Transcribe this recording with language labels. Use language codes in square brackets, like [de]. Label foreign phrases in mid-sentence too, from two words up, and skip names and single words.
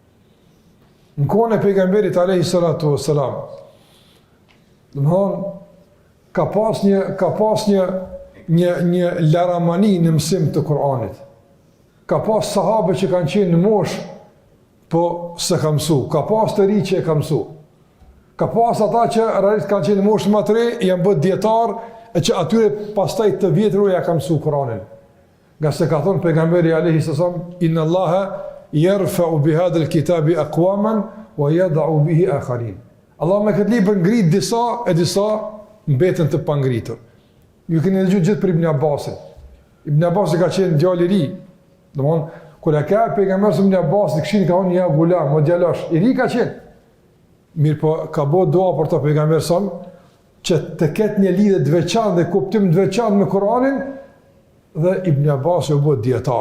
[sq] Në kohën e pejgamberit [ar] عليه الصلاة والسلام, [sq] domthon ka pas një laramani në mësim të Kur'anit. ka pas sahabe që kanë qenë në mosh, po se ka mësu, ka pas të ri që e ka mësu, ka pas ata që realisht kanë qenë në mosh më të re, janë bët djetar, e që atyre pastaj të vjetër ja ka mësu Kur'anin. Nga se ka thonë pejgamberi [ar] عليه السلام إن الله يرفع بهذا الكتاب أقواما ويضع به آخرين. [sq] Allah me këtë libër ngrit disa e disa mbeten të pangritur. Ju keni dëgjuar gjithë për Ibn Abbasin. Ibn Abbas ka qenë djalë i ri. Domthon kur e ka pejgamberi Ibn Abbas kishin ka thonë [ar] يا غلام, [sq] o djalosh, i ri ka qenë. Mirë po ka bëu dua për të pejgamberi sa që të ketë një lidhje të veçantë dhe kuptim të veçantë me Kur'anin, dhe Ibn Abbas u bë dietar.